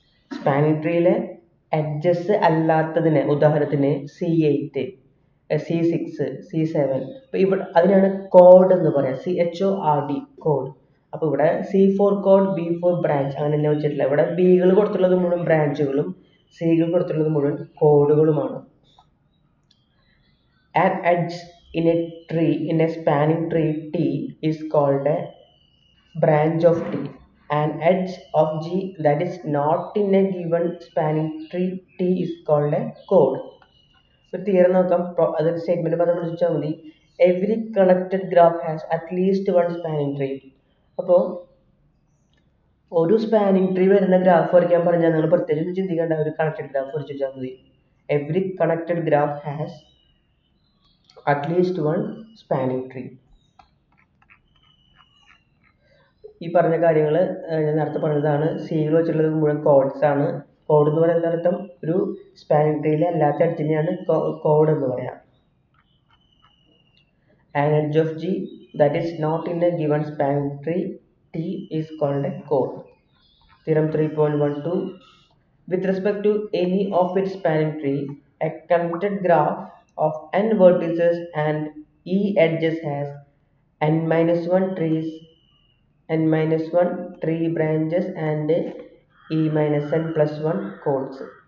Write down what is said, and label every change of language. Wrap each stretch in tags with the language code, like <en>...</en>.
<ml>Spanning ട്രീയിലെ edges അല്ലാത്തതിന് ഉദാഹരണത്തിന് C8, C6, C7. അപ്പൊ ഇവിടെ അതിനാണ് കോഡ് എന്ന് പറയാം. CHORD code. അപ്പൊ ഇവിടെ C4 കോഡ്, B4 ബ്രാഞ്ച് അങ്ങനെ തന്നെ വെച്ചിട്ടില്ല. ഇവിടെ ബികൾ കൊടുത്തുള്ളത് മുഴുവൻ ബ്രാഞ്ചുകളും സികൾ കൊടുത്തുള്ളത് മുഴുവൻ കോഡുകളുമാണ്.</ml> <en>An edge in a spanning tree T is called a branch of T. An edge of G that is not in a given spanning tree T is called a chord.</en> <ml>ഒരു theory നോക്കാം. അതൊരു statement പദം പഠിച്ചാൽ മതി.</ml> <en>Every connected graph has at least one spanning tree.</en> <ml>അപ്പോൾ ഒരു spanning tree വരുന്ന graph വരയ്ക്കാൻ പറഞ്ഞാൽ നിങ്ങൾ പ്രത്യേകിച്ച് ചിന്തിക്കേണ്ട, ഒരു കണക്റ്റഡ് ഗ്രാഫ് വരച്ചാൽ മതി.</ml> <en>Every connected graph has at least one spanning tree.</en> <ml>ഈ പറഞ്ഞ കാര്യങ്ങൾ ഞാൻ നേരത്തെ പറഞ്ഞതാണ്. സിയിൽ വെച്ചിട്ടുള്ളത് മുഴുവൻ കോഡ്സ് ആണ്. കോഡ് എന്ന് പറയുന്ന അർത്ഥം ഒരു സ്പാനിങ് ട്രീയിലെ അല്ലാത്ത എഡ്ജിനെയാണ് കോഡ് എന്ന് പറയാം.</ml> <en>An edge of G that is not in a given spanning tree T is called a chord. Theorem 3.12. With respect to any of its spanning tree, a connected graph of n vertices and e edges has n-1 trees, n-1 tree branches and e-n+1 chords.</en>